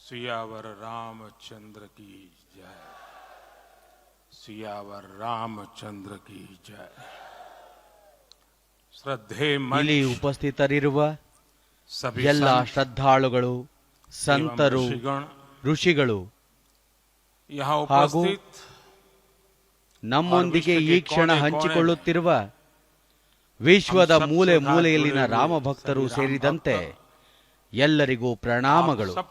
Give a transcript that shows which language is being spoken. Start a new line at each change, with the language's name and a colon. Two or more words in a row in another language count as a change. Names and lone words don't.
Hindi: सियावर रामचंद्र की जय। सियावर रामचंद्र की जय।
Kannada: श्रद्धे ಇಲ್ಲಿ ಉಪಸ್ಥಿತರಿರುವ ಎಲ್ಲ ಶ್ರದ್ಧಾಳುಗಳು, ಸಂತರು, ಋಷಿಗಳು ಹಾಗೂ ನಮ್ಮೊಂದಿಗೆ ಈ ಕ್ಷಣ ಹಂಚಿಕೊಳ್ಳುತ್ತಿರುವ ವಿಶ್ವದ ಮೂಲೆ ಮೂಲೆಯಲ್ಲಿನ ರಾಮ ಭಕ್ತರು ಸೇರಿದಂತೆ ಎಲ್ಲರಿಗೂ ಪ್ರಣಾಮಗಳು.